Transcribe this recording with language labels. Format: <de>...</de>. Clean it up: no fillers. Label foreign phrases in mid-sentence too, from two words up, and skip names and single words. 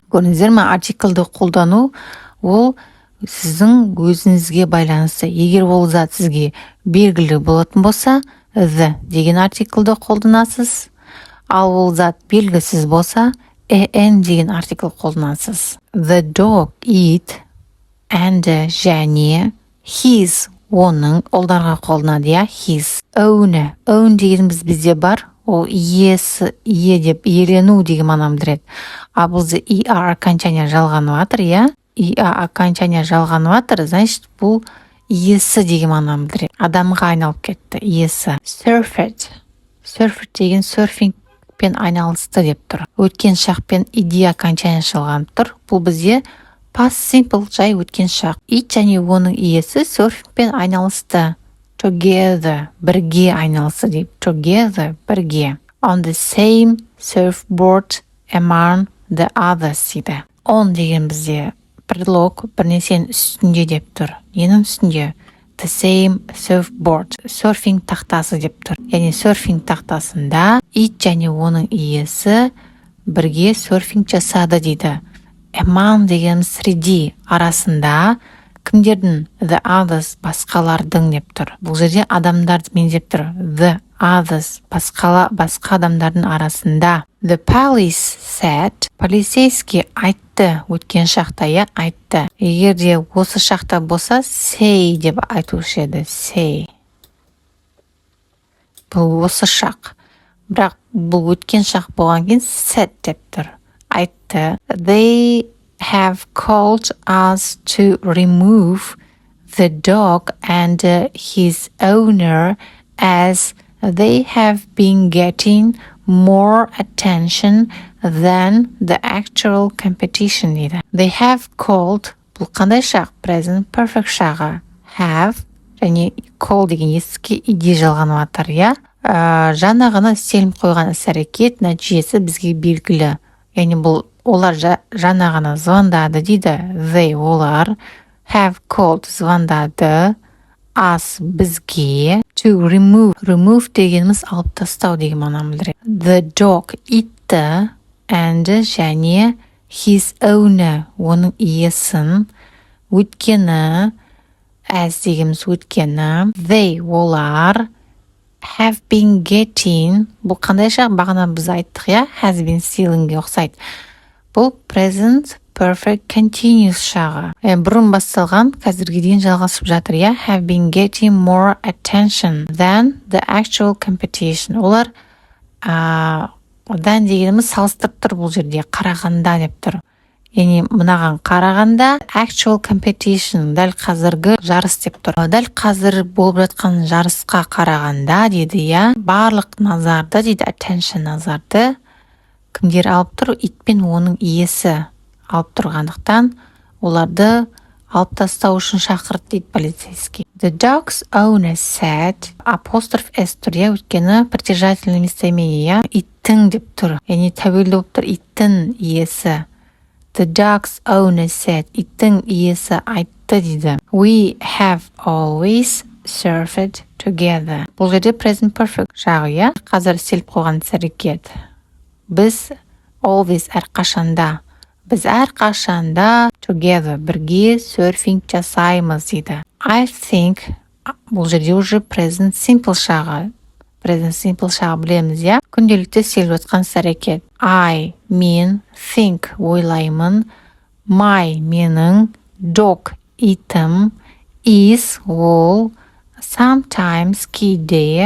<kk>Көрдіңіздер ме, артиклді қолдану ол сіздің өзіңізге байланысты. Егер ол зат сізге белгілі болатын болса, the деген артиклді қолданасыз. Ал ол зат белгісіз болса, an деген артикл қолданасыз.</kk> <en>The dog eat and</en> <kk>және his оның олдарға қолданады, иә.</kk> <en>His own</en> <kk>дегеніміз бізде бар. Ол иесі, деп иелену деген мағынаны білдіреді. А бізде окончание жалғанып жатыр, иә. Окончание жалғанып жатыр, значит, бұл иесі деген мағынаны білдіреді. Адамға айналып кетті, иесі. Surfed деген серфингпен айналысты деп тұр. Өткен шақпен идея окончание жалғанып тұр. Бұл бізде</kk> <en>past simple,</en> <kk>жай өткен шақ. Ит және оның иесі серфингпен айналысты. Together, бірге айналысы деп. Together, бірге.</kk> <en>On the same surfboard among the others дейді.</en> <kk>On деген бізде предлог, бірнесенің үстінде деп тұр. Ненің үстінде?</kk> <en>The same surfboard,</en> <kk>серфинг тақтасы деп тұр. Яғни серфинг тақтасында ит және оның иесі бірге серфинг жасады дейді. Among деген среди, арасында. Кімдердің?</kk> <en>The others,</en> <kk>басқалардың деп тұр. Бұл жерде адамдарды мен деп тұр.</kk> <en>The others,</en> <kk>басқа адамдардың арасында.</kk> <en>The police said,</en> <kk>полицейский айтты, өткен шақта, иә, айтты. Егер де осы шақта болса, say деп айтушы еді, say. Бұл осы шақ. Бірақ бұл өткен шақ болған кейін said деп тұр. Айтты.</kk> <en>They have called us to remove the dog and his owner as they have been getting more attention than the actual competition дейді. They have called,</en> <kk>бұл қандай шақ?</kk> <en>Present perfect</en> <kk>шағы. Have және call деген еске иде жалғанып жатыр, иә. Жаңағыны істеліп қойған іс-әрекет нәтижесі бізге белгілі. Яғни бұл олар жаңа ғана звондады дейді. They, олар,</kk> <en>have called,</en> <kk>звондады, us, бізге,</kk> <en>to remove</en> <kk>дегеніміз алып тастау деген мағынаны білдіреді.</kk> <en>The dog, итті, and және his owner,</en> <kk>оның иесін, өткені, as дегеніміз өткені,</kk> <en>they, олар, have been getting,</en> <kk>бұл қандай шақ? Бағана біз айттық, иә,</kk> <en>has been stealingге</en> <kk>ұқсайды. Бұл</kk> <en>present perfect continuous</en> <kk>шағы. Бұрын басталған, қазірге дейін жалғасып жатыр, иә.</kk> <en>Have been getting more attention than the actual competition.</en> <kk>Олар than дегеніміз салыстырып тұр бұл жерде, қарағанда деп тұр. Яғни мынаған қарағанда</kk> <en>actual competition,</en> <kk>дәл қазіргі жарыс деп тұр. Дәл қазір болып жатқан жарысқа қарағанда дейді, иә. Барлық назарды дейді, attention назарды кімдер алып тұр? Ит пен оның иесі алып тұрғандықтан оларды алып тастау үшін шақырды дейді полицейский.</kk> <en>The dog's owner said,</en> <kk>апостроф s тұр, иә, өйткені</kk> <ru>притяжательное местоимение,</ru> <kk>иә, иттің деп тұр. Яғни тәуелді болып тұр, иттің иесі.</kk> <en>The dog's owner said,</en> <kk>иттің иесі айтты дейді.</kk> <en>We have always surfed together.</en> <kk>Бұл жерде</kk> <en>present perfect</en> <kk>жағы, иә. Қазір істеліп қойған іс-әрекет. Біз always әрқашанда. Біз әрқашанда together, бірге серфинг жасаймыз дейді.</kk> <en>I think,</en> <kk>бұл жерде уже</kk> <en>present simple</en> <kk>шағы.</kk> <en>Present simple</en> <kk>шағы білеміз, иә. Күнделікті істеліп жатқан іс-әрекет. I, мен, think, ойлаймын. My, менің. Dog, итім. Is, ол. Sometimes, кейде.</kk>